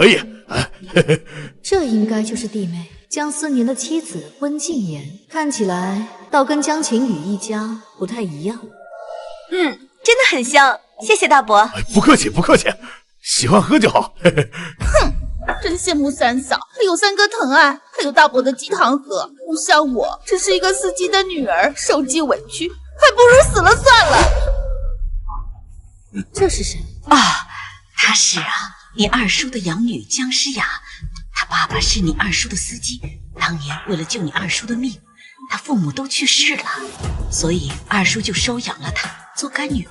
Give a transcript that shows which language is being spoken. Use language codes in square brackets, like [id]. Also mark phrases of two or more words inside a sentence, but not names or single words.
[zh] 這應該就是弟妹江思年的妻子溫靜言，看起來倒跟江晴雨一家不太一樣。真的很香，謝謝大伯。不客氣，喜歡喝就好。哼，真羨慕三嫂，還有3個疼愛，還有大伯的雞湯喝。不像我，只是一個司機的女兒，受盡委屈，還不如死了算了。這是誰啊？她是你二叔的養女江詩雅，她爸爸是你二叔的司機，當年為了救你二叔的命，他父母都去世了，所以二叔就收養了她做乾女兒。